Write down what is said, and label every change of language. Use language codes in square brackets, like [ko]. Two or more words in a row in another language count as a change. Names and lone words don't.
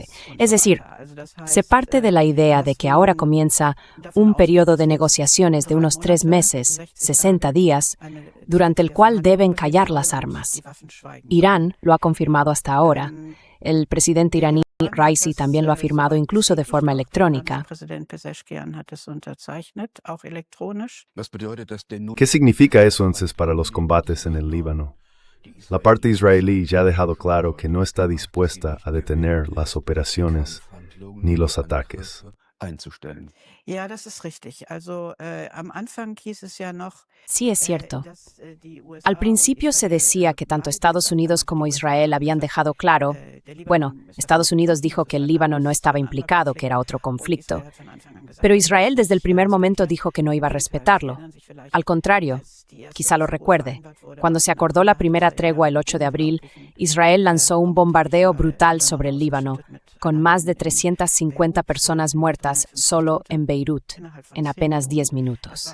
[es] Es decir, se parte de la idea de que ahora comienza un periodo de negociaciones de unos 3 meses, 60 días, durante el cual deben callar las armas. Irán lo ha confirmado hasta ahora. El presidente iraní Raisi también lo ha firmado incluso de forma electrónica. [de] Was bedeutet das denn nun? [es] ¿Qué significa eso entonces para los combates en el Líbano? La parte israelí ya ha dejado claro que no está dispuesta a detener las operaciones ni los ataques. [de] Einzustellen. Ja, das ist richtig. Also am Anfang hieß es ja noch, [es] Sí, es cierto. [de] dass die USA [es] Al principio se decía que tanto Estados Unidos como Israel habían dejado claro, bueno, Estados Unidos dijo que el Líbano no estaba implicado, que era otro conflicto, pero Israel desde el primer momento dijo que no iba a respetarlo. Al contrario, quizá lo recuerde, cuando se acordó la primera tregua el 8 de abril, Israel lanzó un bombardeo brutal sobre el Líbano, con más de 350 personas muertas solo en Beirut, en apenas 10 minutos.